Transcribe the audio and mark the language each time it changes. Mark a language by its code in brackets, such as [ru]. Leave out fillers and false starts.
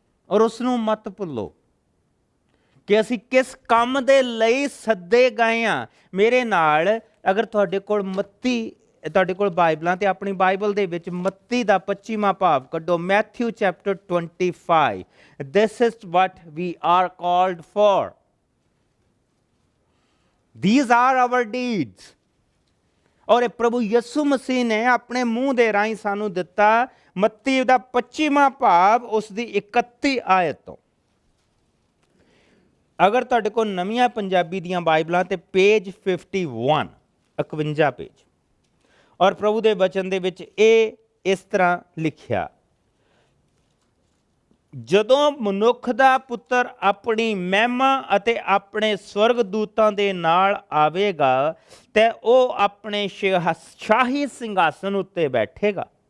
[pa] ਔਰ ਉਸ ਨੂੰ ਮਤ ਭੁੱਲੋ ਕਿ ਅਸੀਂ ਕਿਸ ਕੰਮ ਦੇ ਲਈ ਸੱਦੇ ਗਏ ਹਾਂ। ਮੇਰੇ ਨਾਲ ਅਗਰ ਤੁਹਾਡੇ ਕੋਲ ਤੁਹਾਡੇ ਕੋਲ ਬਾਈਬਲਾਂ, ਤੇ ਆਪਣੀ ਬਾਈਬਲ ਦੇ ਵਿੱਚ ਮੱਤੀ ਦਾ 25ਵਾਂ ਭਾਵ ਕੱਢੋ, Matthew chapter 25। [en] This is what we are called for. These are our deeds. [pa] ਔਰ ਇਹ ਪ੍ਰਭੂ ਯਿਸੂ ਮਸੀਹ ਨੇ ਆਪਣੇ ਮੂੰਹ ਦੇ ਰਾਹੀਂ ਸਾਨੂੰ ਦਿੱਤਾ। ਮੱਤੀ ਦਾ 25ਵਾਂ ਭਾਵ ਉਸ ਦੀ 31 ਆਇਤ ਤੋਂ। ਅਗਰ ਤੁਹਾਡੇ ਕੋਲ ਨਵੀਆਂ ਪੰਜਾਬੀ ਦੀਆਂ ਬਾਈਬਲਾਂ, ਤੇ ਪੇਜ 51, 51 ਪੇਜ, ਔਰ ਪ੍ਰਭੂ ਦੇ ਵਚਨ ਦੇ ਵਿੱਚ ਇਹ ਇਸ ਤਰ੍ਹਾਂ ਲਿਖਿਆ, ਜਦੋਂ ਮਨੁੱਖ ਦਾ ਪੁੱਤਰ ਆਪਣੀ ਮਹਿਮਾ ਅਤੇ ਆਪਣੇ ਸਵਰਗ ਦੂਤਾਂ ਦੇ ਨਾਲ ਆਵੇਗਾ, ਤੇ ਉਹ ਆਪਣੇ ਸ਼ਾਹੀ ਸਿੰਘਾਸਨ ਉੱਤੇ ਬੈਠੇਗਾ।